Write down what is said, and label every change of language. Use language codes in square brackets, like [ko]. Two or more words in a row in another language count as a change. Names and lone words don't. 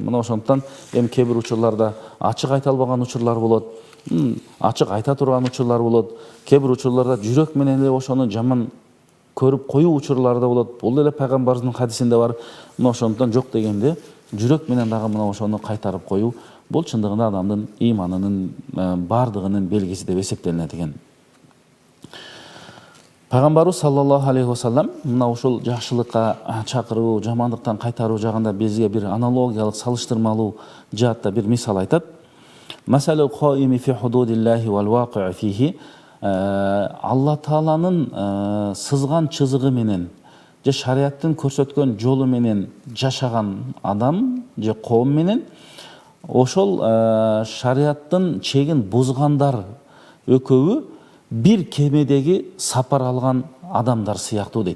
[ky] Мына ошондуктан эми кээ бир учурларда ачык айта албаган учурлар болот, ачык айта турган учурлар болот, кээ бир учурларда жүрөк менен эле ошону жаман көрүп коюу учурлары да болот. Бул деле пайгамбарыбыздын хадисинде бар. Мына ошондуктан жок дегенде жүрөк менен дагы мына ошону кайтарып коюу бул чындыгында адамдын ыйманынын бардыгынын белгиси деп эсептелинет экен. Пайгамбарыбыз [ar] صلى الله عليه وسلم [ky] мына ушул жакшылыкка чакыруу, жамандыктан кайтаруу жагында бизге бир аналогиялык, салыштырмалуу жаатта бир мисал айтат. [ar] مثل القائم في حدود الله والواقع فيها. [ky] Алла Тааланын сызган чызыгы менен же шариаттын көрсөткөн жолу менен жашаган адам же коом менен ошол шариаттын чегин бузгандар экөөбү бир кемедеги сапар алган адамдар сыяктуу дейт.